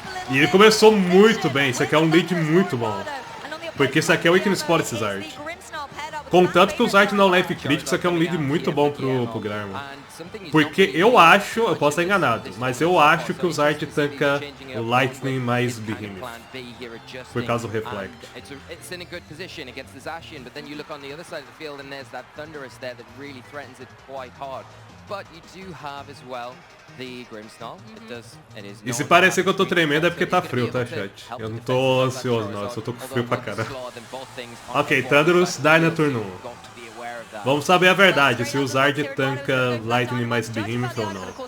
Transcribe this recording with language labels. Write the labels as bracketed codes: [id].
[pt] E ele começou muito bem, isso aqui é um lead muito bom. Porque isso aqui é o Weakness Spot, esse Zard. Contanto que o Zard não leve crítico, isso aqui é um lead muito bom pro Guilherme. Porque eu acho, eu posso estar enganado, mas eu acho que o Zard tanca o Lightning mais Behemoth. Por causa do Reflect. [en] It's in a good position against the Zacian, but then you look on the other side of the field and there's that Thunderous there that really threatens it quite hard. But you do have as well the Grimmsnarl. [pt] E se parecer que eu tô tremendo é porque tá frio, tá, chat? Eu não tô ansioso, não, eu só tô com frio pra caramba. Ok, Thunderous, die na turno 1. Vamos saber a verdade, se o Zard tanca Lightning mais Behemoth ou não.